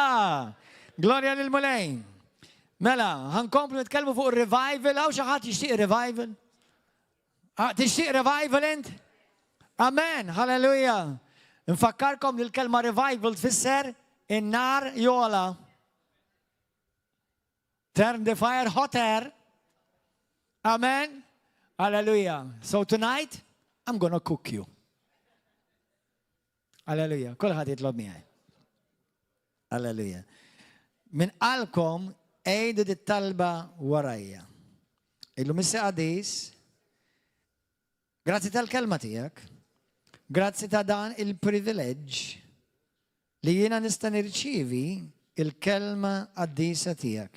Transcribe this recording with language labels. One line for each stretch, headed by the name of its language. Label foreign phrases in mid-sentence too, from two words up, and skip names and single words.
Maltese: Gloria lil-Mulej. Mela, ħankompli nitkellmu fuq revival. Għaw xaħat jixtieq revival? Tixtieq revival int? Amen. Halleluja. Nfakkarkom li l-kelma revival tfisser in-nar jola.
English: Turn the fire hotter. Amen. Hallelujah. So tonight, I'm gonna cook you.
Maltese: Hallelujah. Kulħadd jitlob miegħi. Hallelujah. Min qalkom ejdu dit-talba warajja. Illum issa qadis. Grazzi tal-kelma tiegħek. Grazzi ta' dan il-privileġġ li jiena nista' nirċievi il-kelma qaddisa tiegħek.